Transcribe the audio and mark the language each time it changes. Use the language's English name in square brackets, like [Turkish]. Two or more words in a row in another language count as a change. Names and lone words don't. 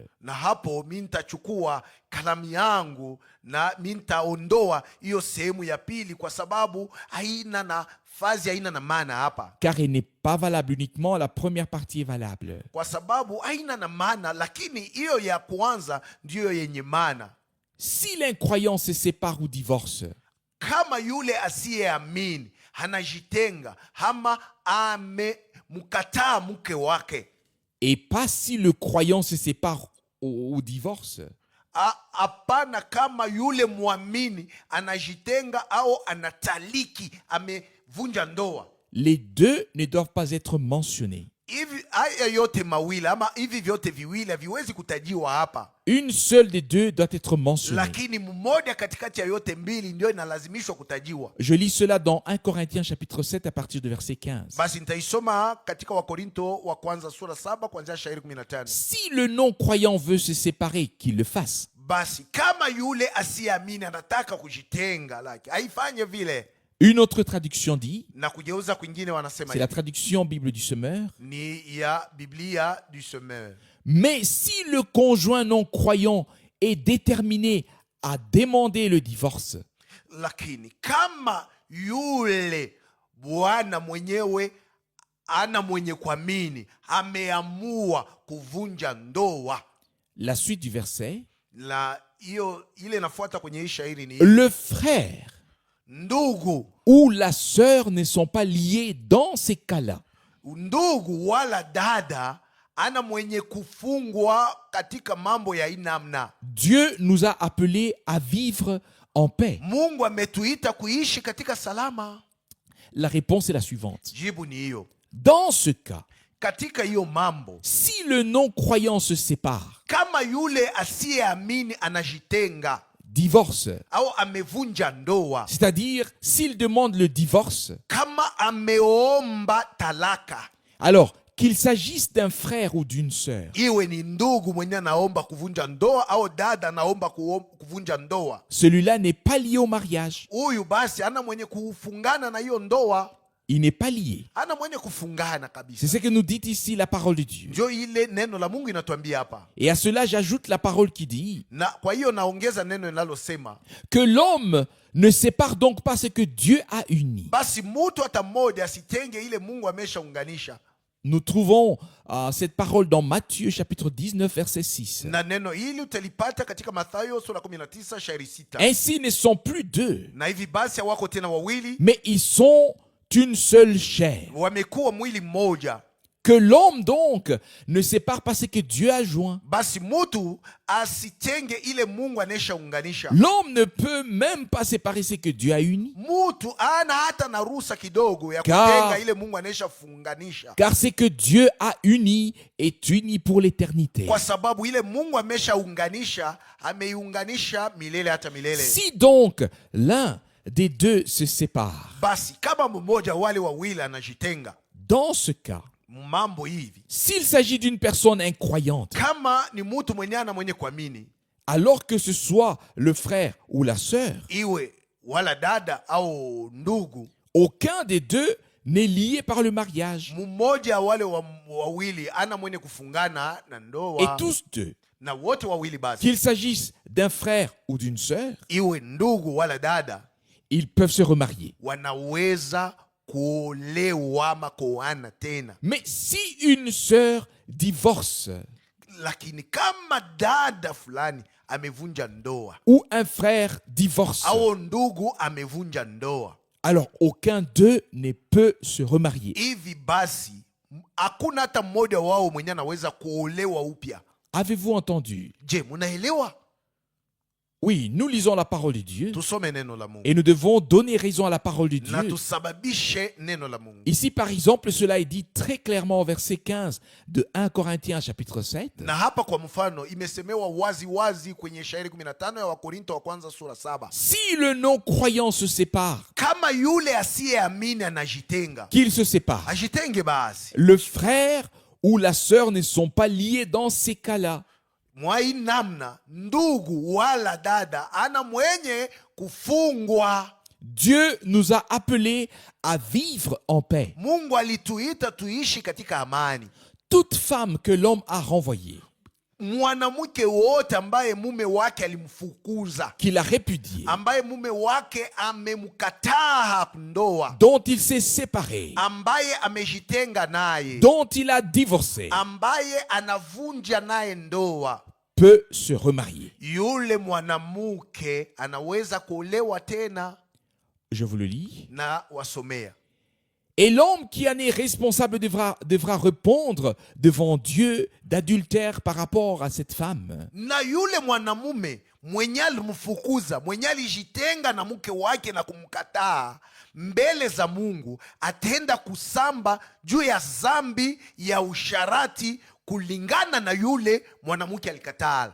[Swahili] Na hapo mimi nitachukua kalamu yangu na mimi nitaondoa hiyo sehemu ya pili kwa sababu haina nafasi, haina na maana hapa. [French] Car elle n'est pas valable uniquement, la première partie est valable. [Swahili] Kwa sababu haina na maana, lakini hiyo ya kwanza ndiyo yenye maana. [French] Si l'incroyant se sépare ou divorce, [Swahili] kama yule asiyeamini anajitenga ama amemkataa mke wake, [French] et pas si le croyant se sépare ou divorce. [Swahili] Hapana, kama yule muamini anajitenga au anataliki, amevunja ndoa. [French] Les deux ne doivent pas être mentionnés. [Swahili] Hivi haya yote mawili ama hivi vyote viwili haviwezi kutajiwa hapa. [French] Une seule des deux doit être mentionnée. [Swahili] Lakini mmoja katikati ya yote mbili ndio inalazimishwa kutajiwa. [French] Je lis cela dans 1 Corinthiens chapitre 7 à partir de verset 15. [Swahili] Basi nitaisoma katika Wakorinto wa kwanza sura 7 kuanzia shairi 15. [French] Si le non-croyant veut se séparer, qu'il le fasse. [Swahili] Basi kama yule asiamini anataka kujitenga, laki haifanye vile. [French] Une autre traduction dit, [Swahili] Na kugeuza kwingine wanasema [French] c'est la traduction Bible du Semeur, [Swahili] ni ya Biblia du Semeur. [French] mais si le conjoint non-croyant est déterminé à demander le divorce, [Swahili] Lakini kama yule bwana mwenyewe ana mwenye kuamini ameamua kuvunja ndoa, [French] la suite du verset, [Swahili] la hiyo ile inafuata kwenye hii shairi ni [French] le frère [Swahili] ndugu [French] ou la sœur ne sont pas liés dans ces cas-là. [Swahili] ndugu wala dada ana mwenye kufungwa katika mambo ya inamna. [French] Dieu nous a appelés à vivre en paix. [Swahili] Mungu ametuita kuishi katika salama. [French] La réponse est la suivante. [Swahili] Jibu ni hiyo. [French] Dans ce cas, [Swahili] Katika hiyo mambo, [French] si le non-croyant se sépare, [Swahili] kama yule asiyeamini anajitenga [French] divorce, [Swahili] au amevunja ndoa, [French] c'est-à-dire s'il demande le divorce, [Swahili] kama ameomba talaka, [French] alors qu'il s'agisse d'un frère ou d'une sœur, [Swahili] iwe ni ndugu mwenye anaomba kuvunja ndoa au dada anaomba kuvunja ndoa, [French] celui-là n'est pas lié au mariage. [Swahili] huyu basi ana mwenye kufungana na hiyo ndoa, [French] Il n'est pas lié. [Swahili] ana mwenye kufungana [French] C'est [Swahili] kabisa. [French] ce que nous dit ici la parole de Dieu. [Swahili] Ndio ile neno la Mungu inatuambia hapa. [French] Et à cela, j'ajoute la parole qui dit [Swahili] Na kwa hiyo naongeza neno linalosema [French] que l'homme ne sépare donc pas ce que Dieu a uni. [Swahili] basi mtu hata mmoja asitenge ile Mungu ameshaunganisha. [French] Nous trouvons cette parole dans Matthieu chapitre 19 verset 6. [Swahili] Na neno hili utalipata katika Mathayo sura 19 shairi 6. [French] Ainsi ne sont plus deux, [Swahili] Na hivi basi hawako tena wawili, [French] mais ils sont une seule chair. [Swahili] wamekuwa mwili mmoja. [French] Que l'homme donc ne sépare pas ce que Dieu a joint. [Swahili] basi mutu asitenge ile Mungu aneshaunganisha. [French] L'homme ne peut même pas séparer ce que Dieu a uni. [Swahili] Mutu ana hata na ruhusa kidogo ya [French] Car- [Swahili] kutenga ile Mungu aneshafunganisha, [French] Car ce que Dieu a uni est uni pour l'éternité. [Swahili] kwa sababu ile Mungu ameshaunganisha, ameiunganisha milele hata milele. [French] Si donc l'un des deux se sépare, [Swahili] Basi kama mmoja wale wawili anajitenga [French] dans ce cas, [Swahili] mambo hivi, [French] s'il s'agit d'une personne incroyante, [Swahili] kama ni mutu mwenye kuamini, [French] alors que ce soit le frère ou la sœur, [Swahili] iwe wala dada au ndugu, [French] aucun des deux n'est lié par le mariage. [Swahili] mmoja wale wawili ana mwenye kufungana na [French] Et [Swahili] ndoa, [French] tous deux, [Swahili] na wote wawili basi, [French] qu'il s'agisse d'un frère ou d'une sœur, [Swahili] iwe ndugu wala dada, [French] ils peuvent se remarier. [Swahili] wanaweza kuolewa ama kuoana tena. [French] Mais si une sœur divorce [Swahili] Lakini kama dada fulani amevunja ndoa [French] ou un frère divorce, [Swahili] au ndugu amevunja ndoa, [French] alors aucun d'eux ne peut se remarier. [Swahili] hivi basi hakuna hata mmoja wao mwenye anaweza kuolewa upya. [French] Avez-vous entendu? [Swahili] Je, munaelewa? [French] Oui, nous lisons la parole de Dieu [Swahili] Tusome neno la Mungu [French] et nous devons donner raison à la parole de [Swahili] na [French] Dieu. [Swahili] tusababishe neno la Mungu. [French] Ici, par exemple, cela est dit très clairement au verset 15 de 1 Corinthiens chapitre 7. [Swahili] Na hapa kwa mfano imesemewa wazi wazi kwenye shairi 15 ya Wakorinto wa kwanza sura 7. [French] Si le non-croyant se sépare, [Swahili] Kama yule asiyeamini anajitenga, [French] qu'il se sépare. [Swahili] ajitenge basi. [French] Le frère ou la sœur ne sont pas liés dans ces cas-là. [Swahili] Mwa hii namna ndugu wala dada ana mwenye kufungwa. [French] Dieu nous a appelés à vivre en paix. [Swahili] Mungu alituita tuishi katika amani. [French] Toute femme que l'homme a renvoyée, [Swahili] Mwanamke wote ambaye mume wake alimfukuza, [French] qu'il a répudiée, [Swahili] ambaye mume wake amemkataa ndoa, [French] dont il s'est séparé, [Swahili] ambaye amejitenga naye, [French] dont il a divorcé, [Swahili] ambaye anavunja naye ndoa, [French] peut se remarier. [Swahili] yule mwanamke anaweza kuolewa tena. [French] Je vous le lis. [Swahili] Na wasomea, [French] Et l'homme qui en est responsable devra répondre devant Dieu d'adultère par rapport à cette femme. [Swahili] na yule mwanamume mwenye alimfukuza, mwenye alijitenga na mke wake na kumkataa, mbele za Mungu atenda kusamba juu ya zambi ya usharati kulingana na yule mwanamke alikataa,